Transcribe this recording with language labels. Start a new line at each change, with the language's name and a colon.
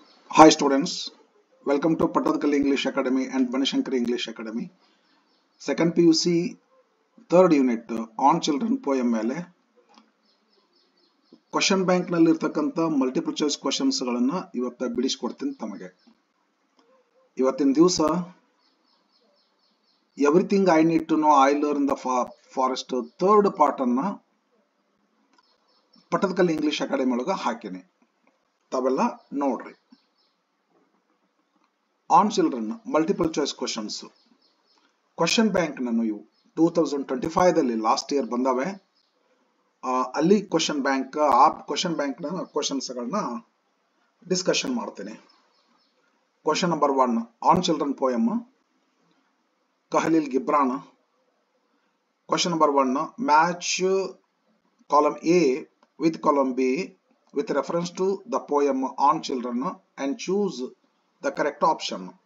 English: Hi students, welcome to Patadkal English Academy and Banishankar English Academy. Second PUC third unit on children poem
Kannada: ಮೇಲೆ question bank ನಲ್ಲಿ ಇರತಕ್ಕಂತ multiple choice questions ಗಳನ್ನ ಇವತ್ತು ಬಿಡಿಸಿಕೊಡ್ತೀನಿ ತಮಗೆ. ಇವತ್ತಿನ ದಿವಸ
English: everything I need to know I learn the forest third part
Kannada: ಅನ್ನ Pattadakal English academy ಒಳಗ ಹಾಕಿನಿ. ತಾವೆಲ್ಲ ನೋಡ್ರಿ.
English: on children multiple choice questions question bank
Kannada: ನಾನು ಇವು 2025 ದಲ್ಲಿ
English: last year
Kannada: ಬಂದಾವೆ. ಅಲ್ಲಿ ಕ್ವಶನ್ ಬ್ಯಾಂಕ್ ಆ ಕ್ವಶನ್ ಬ್ಯಾಂಕ್ ನ ಕ್ವಶನ್ಸ್ ಗಳನ್ನ ಡಿಸ್ಕಷನ್ ಮಾಡ್ತೇನೆ.
English: Question number 1 on children poem Kahlil Gibran. Question number 1 match column A with column B with reference to the poem on children and choose the correct option.